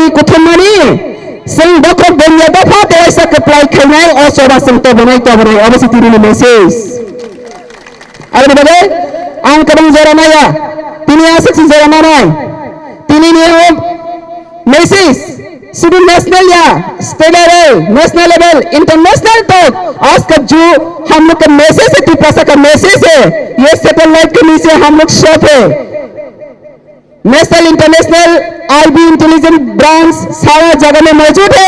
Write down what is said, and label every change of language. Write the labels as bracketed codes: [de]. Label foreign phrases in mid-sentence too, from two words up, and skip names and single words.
[trp] kuthum mani sing dokor benya dafa te aisa apply khainai o soba sing to banai obasi tini ni message abni bagai ang kadang jara maya tini asik si jara manai tini ni message [hi] सिर्फ नेशनल या स्टेट लेवल, नेशनल लेवल, इंटरनेशनल तक आज का जो हम लोग का मैसेज है, टिप्रासा का मैसेज है, ये सैटेलाइट के नीचे हम लोग शॉप है। [en] national international IB intelligence branch [hi] सारा जगह में मौजूद है।